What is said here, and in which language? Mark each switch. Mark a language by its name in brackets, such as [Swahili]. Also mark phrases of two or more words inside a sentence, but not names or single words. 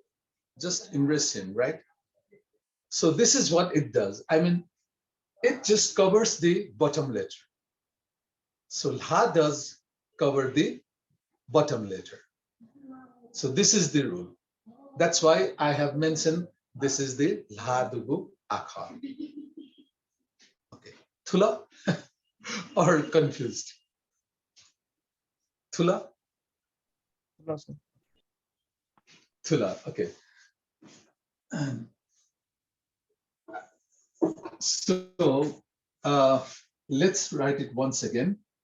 [English] Just embrace him, right? So this is what it does. I mean, it just covers the bottom letter. So ha does cover the bottom letter. So this is the rule. That's why I have mentioned this is the ha dugu akhar. Okay. Thula or confused? Thula? Thula, okay. So let's write it once again.